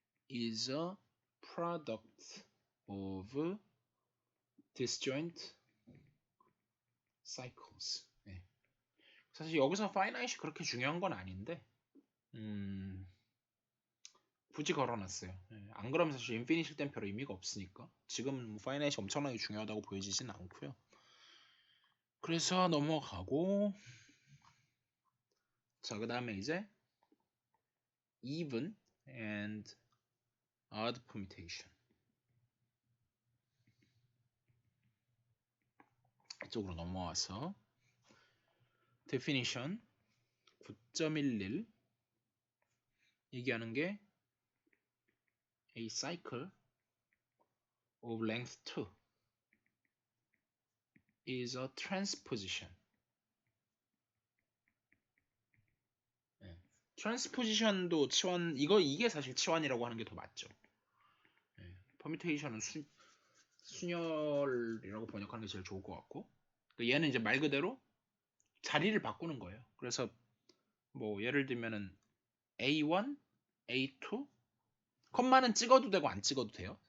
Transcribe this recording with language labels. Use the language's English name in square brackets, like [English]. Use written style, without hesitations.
[English] is a product of disjoint cycles. [Korean] 예. 사실 여기서 finite이 그렇게 중요한 건 아닌데 굳이 걸어놨어요. 예. 안 그러면 사실 인피니트 땐 별 의미가 없으니까 지금은 뭐 finite이 엄청나게 중요하다고 보여지진 않고요. 그래서 넘어가고 자 그 다음에 이제 even [English] and odd permutation. 이쪽으로 넘어와서 definition 9.11 얘기하는 게 a cycle of length 2 is a transposition. [Korean] 트랜스포지션도 치환, 이게 사실 치환이라고 하는 게 더 맞죠. 퍼뮤테이션은 순열이라고 번역하는 게 제일 좋을 것 같고, 얘는 이제 말 그대로 자리를 바꾸는 거예요. 그래서 뭐 예를 들면은 A1, A2, 컴마는 찍어도 되고 안 찍어도 돼요.